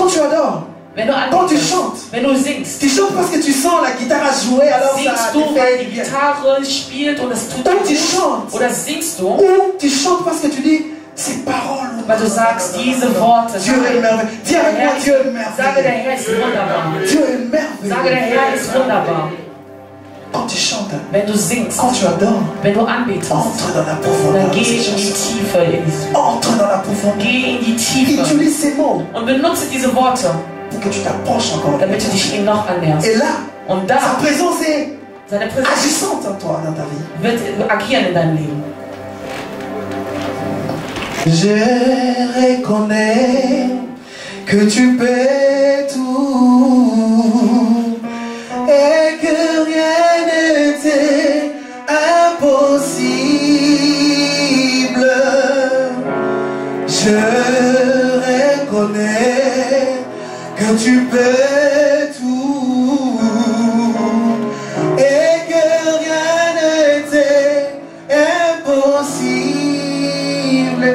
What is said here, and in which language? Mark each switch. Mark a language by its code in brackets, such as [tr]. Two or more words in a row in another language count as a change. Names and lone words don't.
[fr] Quand tu adores, [de] Wenn du [fr] quand tu [de] anbetest, [fr] chantes, [de] wenn du singst, [fr] tu chantes parce que tu sens la guitare à jouer, alors ça [de] singst [fr] te [de] du, weil [fr] fait [de] die [fr] bien. [de] Gitarre spielt und es tut dir [fr] Ou tu [de] gut? [fr] chantes, [de] Oder singst du, [fr] ou tu chantes parce que tu dis, ces paroles. [de] weil du sagst, diese Worte, [fr] Dieu est merveilleux. Dis avec moi, Dieu est [de] sage, der [fr] merveilleux. [de] Herr ist wunderbar. [fr] Dieu est [de] Sage, der [fr] merveilleux. [de] Herr ist wunderbar. [fr] Quand tu chantes, [de] Wenn du singst, [fr] quand tu adores, [de] wenn du anbetest, [fr] entre dans la [de] dann [fr] profondeur. [de] geh in die Tiefe. [fr] Entre dans la profondeur. [de] Geh in die Tiefe [fr] Utilise ces mots [de] und benutze diese Worte, [fr] pour que tu t'approches encore. [de] damit du dich ihm noch annäherst. [fr] Et là, [de] Und [fr] sa [de] da, [fr] présence est [de] seine Präsenz [fr] agissante en toi, dans ta vie. [de] wird agieren in deinem Leben. [fr] Je reconnais que tu peux tout et que rien n'était impossible. Je reconnais que tu peux tout et que rien n'était impossible.